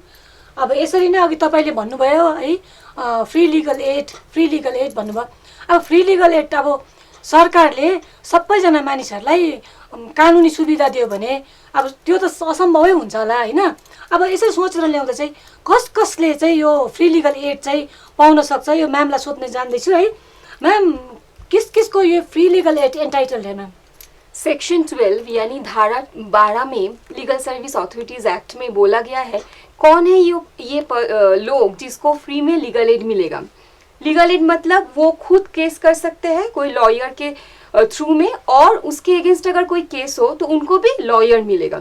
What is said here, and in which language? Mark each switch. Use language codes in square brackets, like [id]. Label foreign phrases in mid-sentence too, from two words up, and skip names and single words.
[ne] अब यसरी नै अघि तपाईँले भन्नुभयो है [en] free legal aid [ne] भन्नुभयो। अब [en] free legal aid [ne] अब सरकारले सबैजना मानिसहरूलाई कानुनी सुविधा दियो भने अब त्यो त असम्भवै हुन्छ होला होइन। अब यसरी सोचेर ल्याउँदा चाहिँ कसले चाहिँ यो [en] free legal aid [ne] चाहिँ पाउन सक्छ, यो म्यामलाई सोध्न जान्दैछु है। [hi] मैम किसको ये [en] free legal aid entitled [hi] है मैम? सेक्शन 12 यानी धारा 12 में लीगल सर्विस अथॉरिटीज एक्ट में बोला गया है कौन है ये लोग जिसको फ्री में [en] legal aid [hi] मिलेगा। [en] legal aid [hi] मतलब वो खुद केस कर सकते हैं कोई लॉयर के थ्रू में, और उसके अगेंस्ट अगर कोई केस हो तो उनको भी लॉयर मिलेगा।